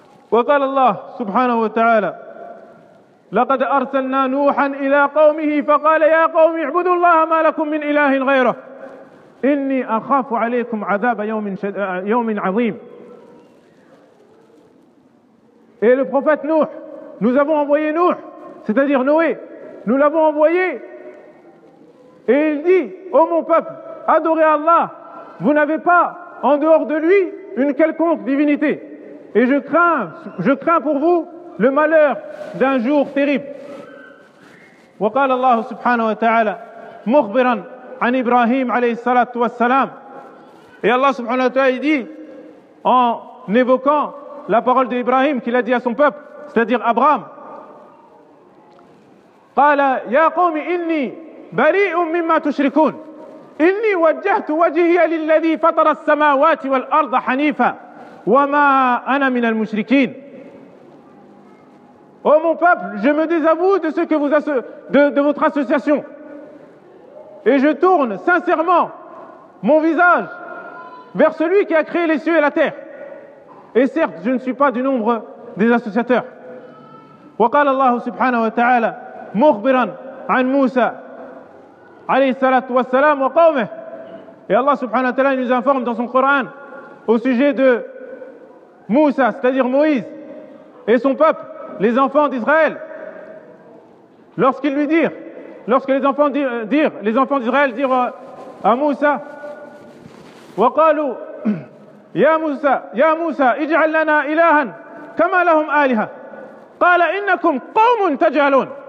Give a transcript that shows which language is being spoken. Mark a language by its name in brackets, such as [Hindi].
[Arabic] وقال الله سبحانه وتعالى لقد أرسلنا نوحا إلى قومه فقال يا قوم اعبدوا الله ما لكم من إله غيره إني أخاف عليكم عذاب يوم عظيم. [French] Et le prophète Nuh, nous avons envoyé Nuh, c'est-à-dire Noé, nous l'avons envoyé et il dit: ô mon peuple, adorez Allah, vous n'avez pas en dehors de lui une quelconque divinité, et je crains pour vous le malheur d'un jour terrible. [Arabic] وقال الله سبحانه وتعالى مخبرا عن ابراهيم عليه الصلاه والسلام. [French] Et Allah سبحانه وتعالى dit, en évoquant la parole d'Ibrahim qu'il a dit à son peuple, c'est-à-dire Abraham, [Arabic] قال يا قوم اني بريء مما تشركون اني وجهت وجهي للذي فطر السماوات والارض حنيفا وما انا من المشركين. [French] Ô mon peuple, je me désavoue de ce que vous de votre association. Et je tourne sincèrement mon visage vers celui qui a créé les cieux et la terre. Et certes, je ne suis pas du nombre des associateurs. [Arabic] وقال الله سبحانه وتعالى مخبرا عن موسى عليه الصلاة والسلام وقومه. [French] Et Allah سبحانه وتعالى nous informe dans son Coran au sujet de Moussa, c'est-à-dire Moïse, et son peuple, les enfants d'Israël, lorsque les enfants d'Israël dirent à Moussa, [Arabic] وقالوا يا موسى اجعل لنا إلها كما لهم آلهة قال إنكم قوم تجهلون.